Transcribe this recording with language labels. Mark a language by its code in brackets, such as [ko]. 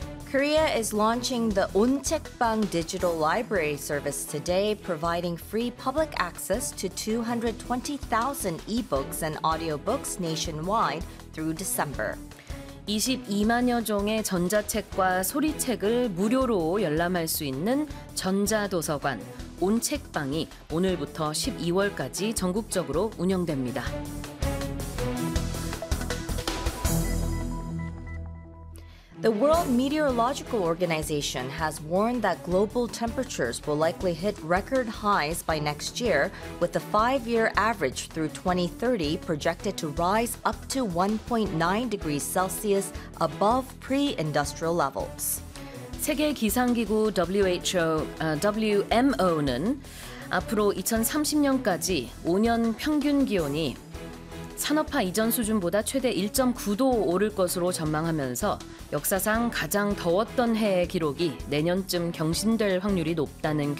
[en] Korea is launching the Eonchaekbang Digital Library Service today, providing free public access to 220,000 e-books and audiobooks nationwide through December. [ko] 22만여 종의 전자책과 소리책을 무료로 열람할 수 있는 전자도서관 온책방이 오늘부터 12월까지 전국적으로 운영됩니다. [en] The World Meteorological Organization has warned that global temperatures will likely hit record highs by next year, with the five-year average through 2030 projected to rise up to 1.9 degrees Celsius above pre-industrial levels. [ko] 세계 기상기구 WHO, WMO는 앞으로 2030년까지 5년 평균 기온이 산업화 이전 수준보다 최대 1.9도 오를 것으로 전망하면서 역사상 가장 더웠던 해의 기록이 내년쯤 경신될 확률이 높다는 경고